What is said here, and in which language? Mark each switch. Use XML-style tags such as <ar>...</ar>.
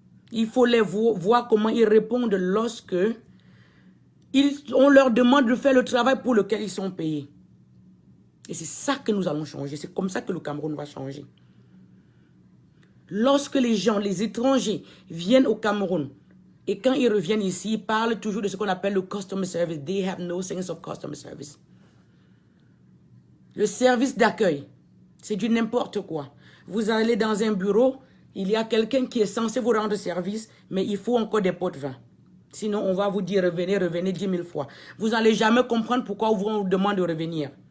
<fr>Il faut les voir comment ils répondent lorsque on leur demande de faire le travail pour lequel ils sont payés. Et c'est ça que nous allons changer. C'est comme ça que le Cameroun va changer. Lorsque les gens, les étrangers, viennent au Cameroun, et quand ils reviennent ici, ils parlent toujours de ce qu'on appelle le customer service.</fr> <en>They have no sense of customer service.</en> <fr>Le service d'accueil, c'est du n'importe quoi. Vous allez dans un bureau, il y a quelqu'un qui est censé vous rendre service, mais il faut encore des pots de vin. Sinon, on va vous dire revenez, revenez 10 000 fois. Vous n'allez jamais comprendre pourquoi on vous demande de revenir.</fr>